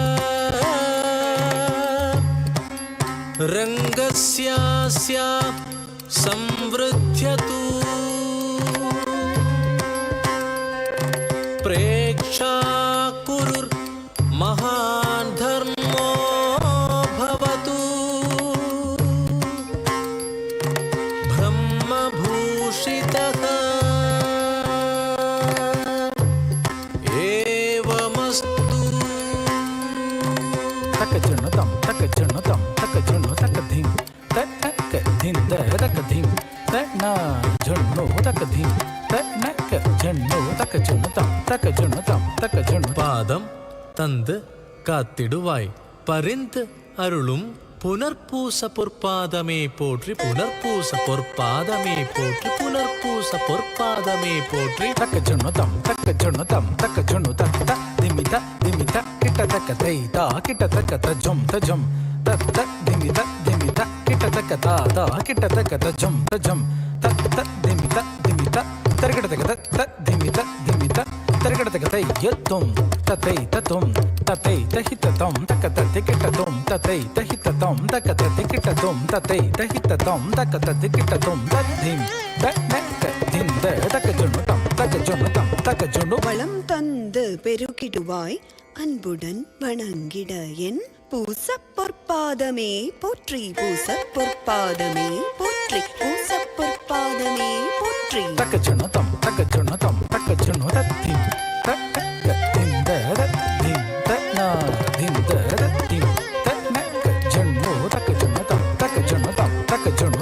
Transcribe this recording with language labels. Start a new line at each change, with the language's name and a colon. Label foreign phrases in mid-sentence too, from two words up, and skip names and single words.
Sanskrit: ರಂಗಸ್ಯಾಸ್ಯ ಸಂವೃದ್ಧ್ಯತು ಪ್ರೇಕ್ಷಾ ಕುರುರ್ ಮಹಾನ್ ಧರ್ಮೋ ಭವತು ಬ್ರಹ್ಮಭೂಷಿತಃ ಏವಮಸ್ತು ತಕ ಜಣ್ಣು ತಂ ತಕ ಜಣ್ಣು ತಂ ತಕ ಜಣ್ಣು ತಕ ಧಿಂ ತಟ್ನಕ್ಕ ಧಿಂದ ತಕ ಧಿಂ ತಟ್ನಾ ಜಣ್ಣು ತಕ ಧಿಂ ತಟ್ನಕ್ಕ ಜಣ್ಣು ತಕ ಜಣ್ಣು ತಂ ತಕ ಜಣ್ಣು ತಂ ತಕ ಜಣ್ಣು
Tamil: பாதம் தந்து காத்திடுவாய் பரிந்து அருளும் புனர்பூச பொற்பாதமே போற்றி புனர்பூச பொற்பாதமே போற்றி புனர்பூச பொற்பாதமே போற்றி ತಕ ಜಣ್ಣು ತಂ ತಕ ಜಣ್ಣು ತಂ ತಕ ಜಣ್ಣು ತಕ ತ ದಿಮಿತ ದಿಮಿತ ಕಿಟ ತಕ ತೈ ತಾ ಕಿಟ ತಕ ತ ಜಂ ತ ಜಂ ತ ತ ದಿಮಿತ ದಿಮಿತ ಕಿಟ ತಕ ತಾ ತಾ ಕಿಟ ತಕ ತ ಜಂ ತ ಜಂ ತ ತ ದಿಮಿತ ದಿಮಿತ ತರಗಡ ತಕ ತ ತ ದಿಮಿತ ದಿಮಿತ ತರಗಡ ತಕ ತೈ ಯತ್ತುಂ ತತೈ ತತುಂ ತತೈ ತಹಿತ ತಂ ತಕ ತ ಕಿಟ ತುಂ ತತೈ ತಹಿತ ತಂ ತಕ ತ ಕಿಟ ತುಂ ತತೈ ತಹಿತ ತಂ ತಕ ತ ಕಿಟ ತುಂ ತದ್ಧಿಂ ತಟ್ನಕ್ಕ ಧಿಂದ ತಕ ಜಣ್ಣು ತಂ ತಕ ಜಣ್ಣು தம் தக்க ஜொண்டு வளம் தந்து பெருகிடுவாய் அன்புடன் வணங்கிட என் பூச பொற்பாதமே போற்றி பூச பொற்பாதமே போற்றி பூச பொற்பாதமே போற்றி தக்க ஜொண்டு தம் தக்க ஜொண்டு தம் தக்க ஜொண்டு தத்திம் தக்க திந்த தத்திம் தன்னா திந்த தத்திம் தன்னக்க ஜொண்டு தக்க ஜொண்டு தம் தக்க ஜொண்டு தம் தக்க ஜொண்டு